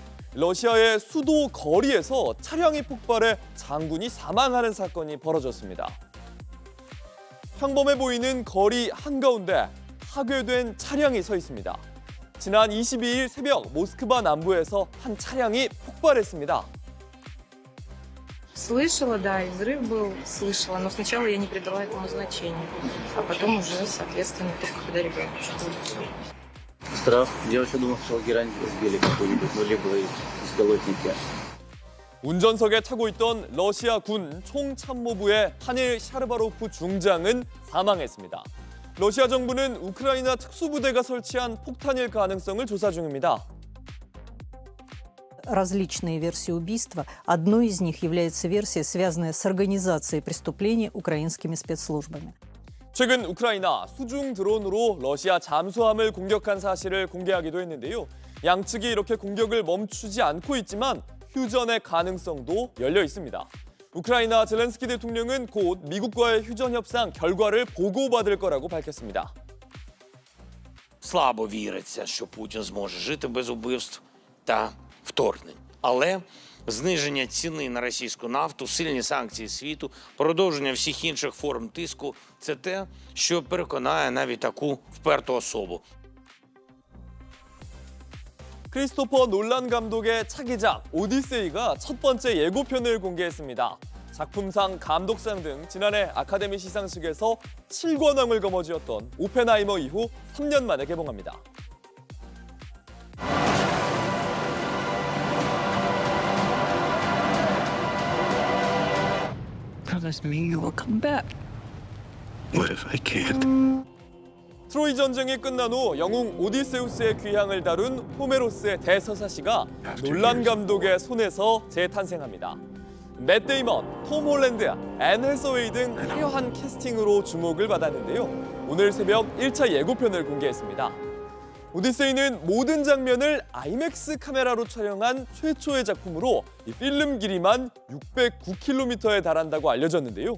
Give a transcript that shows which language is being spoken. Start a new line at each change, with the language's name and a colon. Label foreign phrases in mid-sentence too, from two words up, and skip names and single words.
Korean: 러시아의 수도 거리에서 차량이 폭발해 장군이 사망하는 사건이 벌어졌습니다. 평범해 보이는 거리 한가운데 파괴된 차량이 서 있습니다. 지난 22일 새벽 모스크바 남부에서 한 차량이 폭발했습니다.
Russian: Слышала, да, и взрыв был, слышала, но сначала я не придала этому значения, а потом уже, соответственно, только когда ребенок чувствовал. Страх. Я вообще думал, что герань сбили какой-нибудь, ну, либо беспилотники.
Korean: 운전석에 타고 있던 러시아 군 총참모부의 파닐 샤르바로프 중장은 사망했습니다. 러시아 정부는 우크라이나 특수부대가 설치한 폭탄일 가능성을 조사 중입니다.
Russian: Различные версии убийства. Одной из них является версия, связанная с организацией преступлений украинскими спецслужбами.
Korean: 최근 우크라이나 수중 드론으로 러시아 잠수함을 공격한 사실을 공개하기도 했는데요. 양측이 이렇게 공격을 멈추지 않고 있지만 휴전의 가능성도 열려 있습니다. 우크라이나 젤렌스키 대통령은 곧 미국과의 휴전 협상 결과를 보고받을 거라고 밝혔습니다.
Ukrainian: Слабо віриться, що Путін зможе жити без убивств та вторгнень. Але зниження ціни на російську нафту, сильні санкції світу, продовження всіх інших форм тиску – це те, що переконає навіть таку вперту особу.
Korean: 크리스토퍼 놀란 감독의 차기작 오디세이가 첫 번째 예고편을 공개했습니다. 작품상, 감독상 등 지난해 아카데미 시상식에서 7관왕을 거머쥐었던 오펜하이머 이후 3년 만에 개봉합니다.
English: Promise me you will come back. What if I can't?
Korean: 트로이 전쟁이 끝난 후 영웅 오디세우스의 귀향을 다룬 호메로스의 대서사시가 놀란 감독의 손에서 재탄생합니다. 맷 데이먼, 톰 홀랜드, 앤 해서웨이 등 화려한 캐스팅으로 주목을 받았는데요. 오늘 새벽 1차 예고편을 공개했습니다. 오디세이는 모든 장면을 아이맥스 카메라로 촬영한 최초의 작품으로 이 필름 길이만 609km에 달한다고 알려졌는데요.